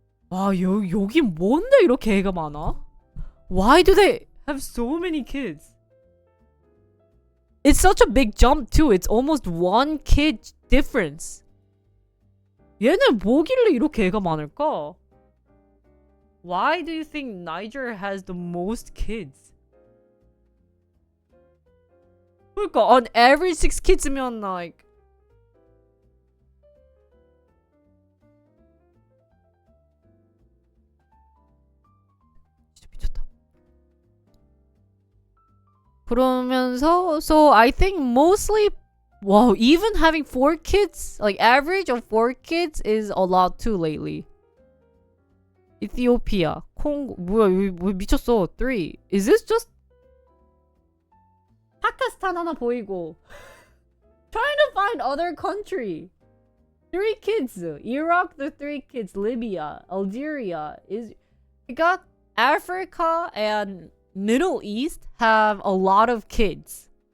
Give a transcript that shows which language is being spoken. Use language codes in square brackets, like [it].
[ko] 와, 여기 뭔데 이렇게 애가 많아? [en] Why do they have so many kids? It's such a big jump too. It's almost 1 kid difference. [ko] 얘는 뭐길래 이렇게 애가 많을까? [en] Why do you think Niger has the most kids? [ko] 그러니까 [en] on average 6 kids면 like [ko] 진짜 미쳤다. 그러면서 [en] so I think mostly wow, even having 4 kids, like average of 4 kids is a lot too lately. [ko] Ethiopia, 콩고 뭐야 왜 미쳤어? [en] 3. Is this just [ko] 파키스탄 하나 보이고 [en] trying to find other country. 3 kids. Iraq, the 3 kids. Libya, Algeria is we got Africa and Middle East have a lot of kids.